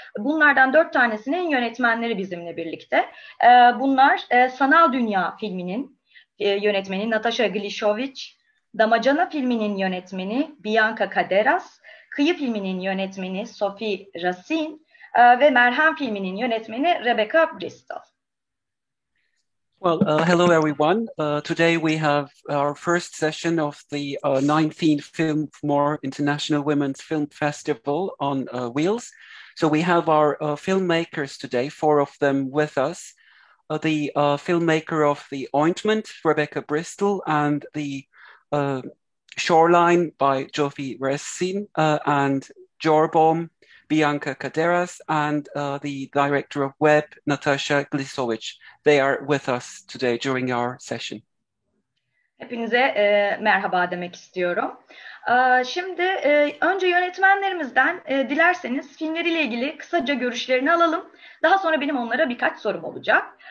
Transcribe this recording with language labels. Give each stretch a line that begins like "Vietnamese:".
Turkish: Bunlardan 4 tanesinin yönetmenleri bizimle birlikte. Bunlar Sanal Dünya filminin yönetmeni Nataša Glišović, Damacana filminin yönetmeni Bianca Caderas, Kıyı filminin yönetmeni Sophie Racine ve Merhem filminin yönetmeni Rebecca Bristoll.
English: Well, hello everyone. Today we have our first session of the 19th Film More International Women's Film Festival on wheels. So we have our filmmakers today, 4 of them with us. The filmmaker of the Ointment, Rebecca Bristoll, and the Shoreline by Racine, and Jeroboam, Bianca Caderas, and the director of Web, Nataša Glišović. They are with us today during our session.
Turkish: Hepinize merhaba demek istiyorum. Şimdi önce yönetmenlerimizden dilerseniz filmleriyle ilgili kısaca görüşlerini alalım. Daha sonra benim onlara birkaç sorum olacak.